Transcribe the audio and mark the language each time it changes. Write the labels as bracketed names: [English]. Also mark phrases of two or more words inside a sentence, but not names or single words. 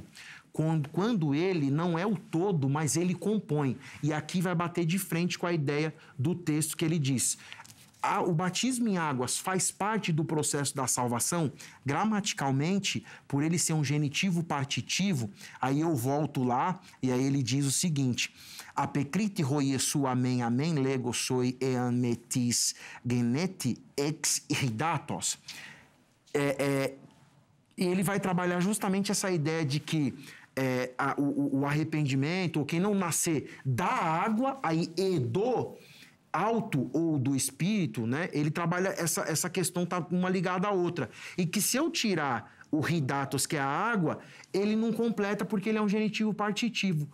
[Portuguese] Quando ele não é o todo, mas ele compõe. E aqui vai bater de frente com a ideia do texto que ele diz. O batismo em águas faz parte do processo da salvação? Gramaticalmente, por ele ser um genitivo partitivo, aí eu volto lá e aí ele diz o seguinte: [Greek] ἀπεκρίθη ὁ Ἰησοῦς ἀμὴν ἀμὴν λέγω σοι ἐὰν μή τις γεννηθῇ ἐξ ὕδατος. [Portuguese] E ele vai trabalhar justamente essa ideia de que o arrependimento, ou quem não nascer da água, aí e do alto ou do espírito, né? Ele trabalha essa questão, tá uma ligada à outra. E que se eu tirar o ridatos, que é a água, ele não completa porque ele é um genitivo partitivo.